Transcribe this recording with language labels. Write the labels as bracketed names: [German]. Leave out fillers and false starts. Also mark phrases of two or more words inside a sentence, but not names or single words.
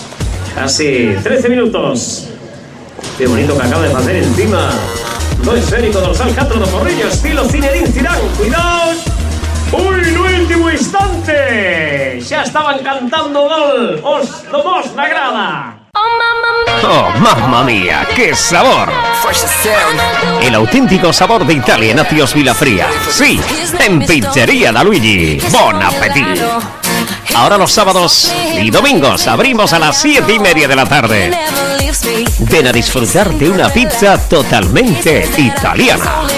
[Spanish] Casi 13 minutos. [Galician] Qué bonito que acaba de facer encima do esférico dorsal 4 do Porriño, estilo Zinedine Zidane. Cuidado. Ui, no último instante xa estaban cantando o gol os do Mos na grada. [Italian] Oh, mamma mia. [Spanish] ¡Oh, [Italian] mamma mía! [Spanish] ¡Qué sabor! El auténtico sabor de Italia en Atios Vilafría. Sí, en Pizzería Da Luigi. [French] ¡Bon appetit! [Spanish] Ahora los sábados y domingos abrimos a las 7:30 de la tarde. Ven a disfrutar de una pizza totalmente italiana.